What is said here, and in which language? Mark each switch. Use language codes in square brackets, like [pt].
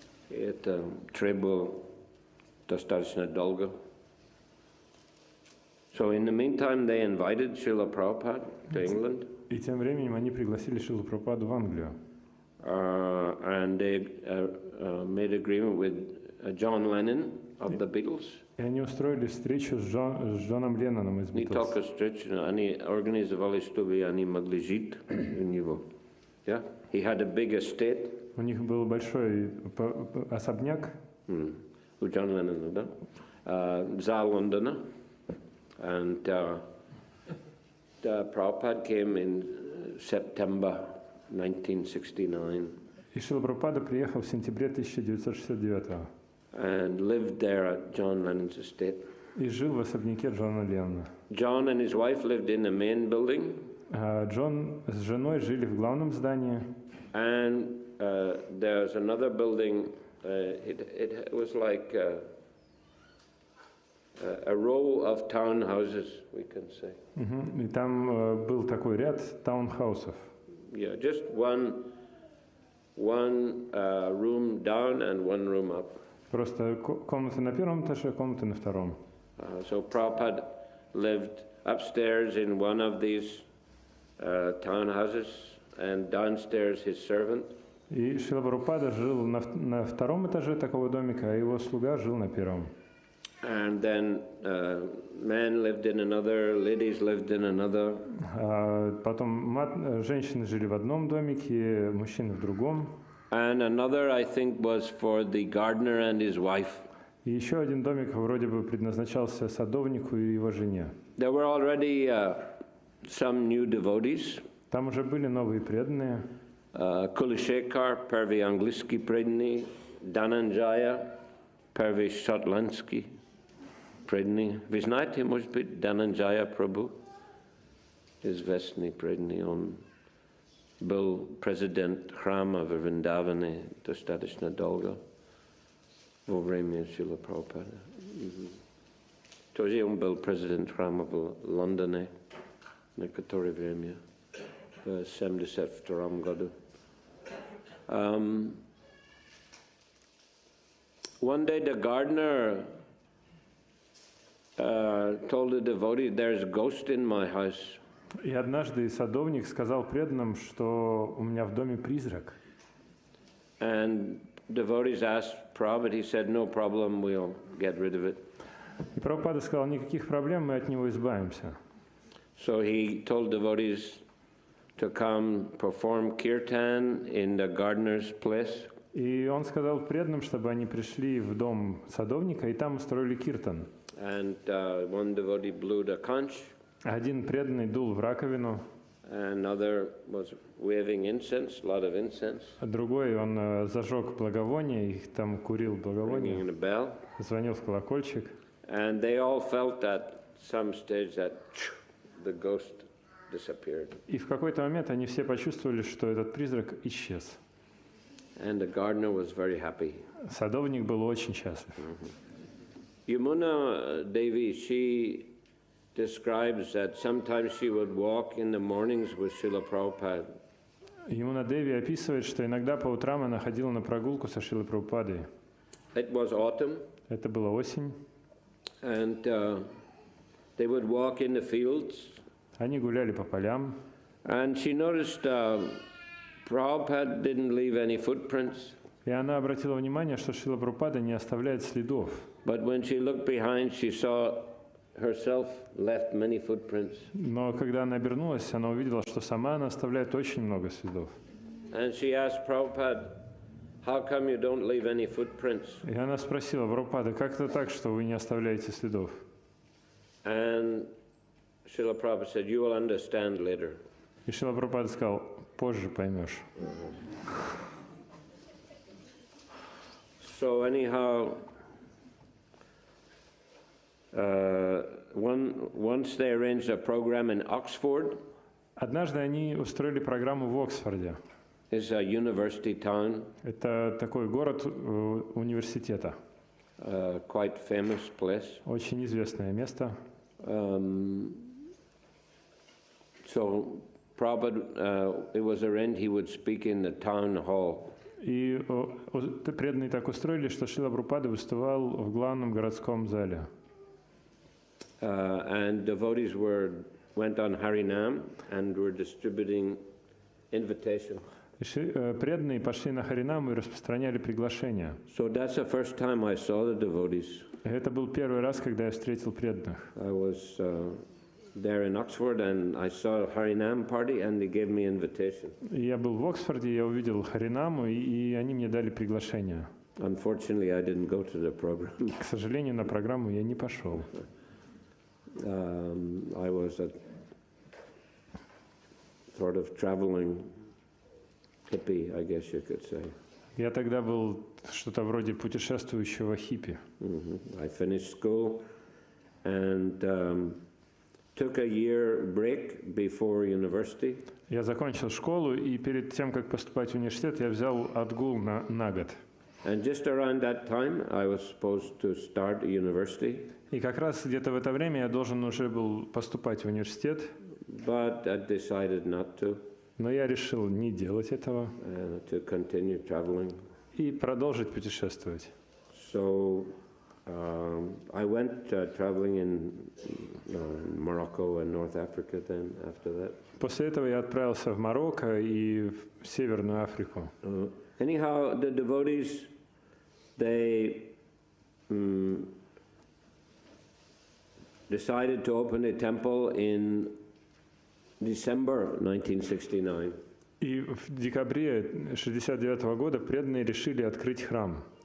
[ru] И это требовало достаточно долго. [en] So in the meantime, they invited Srila Prabhupada to England. [ru] И тем временем они пригласили Шрилу Прабхупаду в Англию. [en] And they made agreement with John Lennon of the Beatles. [ru] И они устроили встречу с Джоном Ленноном из Не Beatles. только встречу, они организовали, чтобы они могли жить у него. [en] Yeah? He had a big estate. [ru] У них был большой особняк. У Джона Леннона, да? За Лондона. [en] And Prabhupada came in September 1969. [ru] И Шрила Прабхупада приехал в сентябре 1969 [en] and lived there at John Lennon's estate. [ru] и жил в особняке Джона Леннона. [en] John and his wife lived in the main building. [ru] Джон с женой жили в главном здании. [en] And there's another building. It was like a row of townhouses, we can say. [ru] И там был такой ряд таунхаусов. [en] Yeah, just one room down and one room up. [ru] Просто комната на первом этаже, комната на втором. [en] So Prabhupada lived upstairs in one of these townhouses, and downstairs his servant. [ru] И Шрила Прабхупада жил на втором этаже такого домика, а его слуга жил на первом. [en] And then men lived in another, ladies lived in another. [ru] Потом женщины жили в одном домике, мужчины в другом. [en] And another, I think, was for the gardener and his wife. [ru] И еще один домик вроде бы предназначался садовнику и его жене. [en] There were already some new devotees. [ru] Там уже были новые преданные. Kulishekar, первый английский преданный, Dhananjaya, первый шотландский преданный. Вы знаете, может быть, Dhananjaya Prabhu? Известный преданный. Он был президент храма в Вриндаване достаточно долго во время Шрилы Прабхупады. Тоже он был президент храма в Лондоне некоторое время, в 1972 году. [en] One day the gardener told the devotee, "There's a ghost in my house." [ru] И однажды садовник сказал преданным, что у меня в доме призрак. [en] And devotees asked Prabhupada, he said, "No problem, we'll get rid of it." [ru] И Прабхупада сказал, никаких проблем, мы от него избавимся. [en] So he told devotees to come perform kirtan in the gardener's place. [ru] И он сказал преданным, чтобы они пришли в дом садовника и там устроили киртан. [en] And one devotee blew the conch. [ru] Один преданный дул в раковину. [en] Another was waving incense, a lot of incense. [ru] А другой, он зажег благовоние, и там курил благовоние, [en] Ringing a bell. [ru] звонил в колокольчик. [en] And they all felt at some stage that the ghost disappeared. [ru] И в какой-то момент они все почувствовали, что этот призрак исчез. [en] And the gardener was very happy. [ru] Садовник был очень счастлив. [en] Yamuna Devi, she describes that sometimes she would walk in the mornings with Srila Prabhupada. [ru] Ямуна Деви описывает, что иногда по утрам она ходила на прогулку со Шрилой Прабхупадой. [en] It was autumn. [ru] Это была осень. [en] And they would walk in the fields. [ru] Они гуляли по полям. [en] And she noticed Prabhupada didn't leave any footprints. [ru] И она обратила внимание, что Шрила Прабхупада не оставляет следов. [en] But when she looked behind, she saw herself left many footprints. [ru] Но когда она обернулась, она увидела, что сама она оставляет очень много следов. [en] And she asked Prabhupada, "How come you don't leave any footprints?" [ru] И она спросила Прабхупада, как это так, что вы не оставляете следов? [en] And Srila Prabhupada said, "You will understand later." [ru] И Шрила Прабхупада сказал, позже поймешь. [en] So anyhow, once they arranged a program in Oxford. [ru] Однажды они устроили программу в Оксфорде. [en] It's a university town. [ru] Это такой город университета. [en] Quite famous place. [ru] Очень известное место. [en] So Prabhupada, it was arranged he would speak in the town hall. [ru] И преданные так устроили, что Шрила Прабхупада выступал в главном городском зале. [en] And devotees went on Harinam and were distributing invitations. [ru] Преданные пошли на Харинам и распространяли приглашения. [en] So that's the first time I saw the devotees. [ru] Это был первый раз, когда я встретил преданных. [en] I was there in Oxford and I saw a Harinam party and they gave me invitation. [ru] Я был в Оксфорде, я увидел Харинаму, и они мне дали приглашение. [en] Unfortunately, I didn't go to the program. [ru] К сожалению, на программу я не пошел. [en] I was a sort of traveling hippie, I guess you could say. [ru] Я тогда был что-то вроде путешествующего хиппи. [en] I finished school and took a year break before university. [ru] Я закончил школу, и перед тем, как поступать в университет, я взял отгул на год. [en] And just around that time, I was supposed to start a university. [ru] И как раз где-то в это время я должен уже был поступать в университет. [en] But I decided not to. [ru] Но я решил не делать этого. [en] To continue traveling. [ru] И продолжить путешествовать. [en] So I went traveling in Morocco and North Africa then after that. [ru] После этого я отправился в Марокко и в Северную Африку. [en] Anyhow, the devotees, they decided to open a temple in December 1969. [ru] И в декабре 1969 года преданные решили открыть храм.